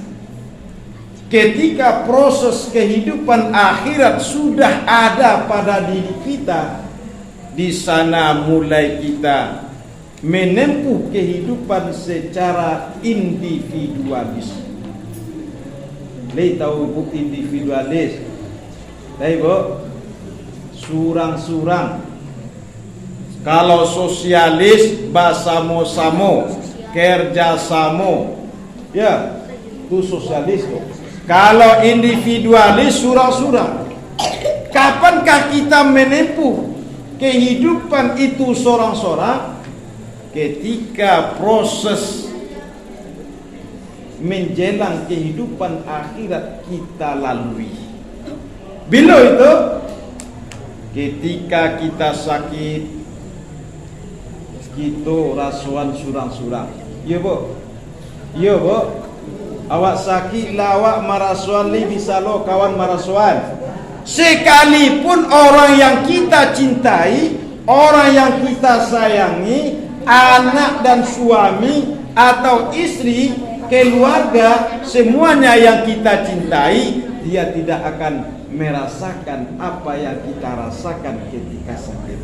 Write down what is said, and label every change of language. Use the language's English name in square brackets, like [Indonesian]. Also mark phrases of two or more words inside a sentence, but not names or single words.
[Indonesian] Ketika proses kehidupan akhirat sudah ada pada diri kita, di sana mulai kita menempuh kehidupan secara individualis. Tahu bu individualis? Tahu bu? [Minangkabau] Surang-surang. Kalau sosialis basamo-samo, kerjasamo, [Indonesian] ya itu sosialis tuh. Kalau individualis surang-surang. Kapankah kita menempuh kehidupan itu sorang-sorang? Ketika proses menjelang kehidupan akhirat kita lalui. Bila itu? Ketika kita sakit, kita rasuan surang-surang. Ya bu? Ya bu? [Minangkabau] Awak sakit lah, awak marasuan li bisa lo kawan marasuan. [Indonesian] Sekalipun orang yang kita cintai, orang yang kita sayangi, anak dan suami atau istri, keluarga, semuanya yang kita cintai, dia tidak akan merasakan apa yang kita rasakan ketika sakit.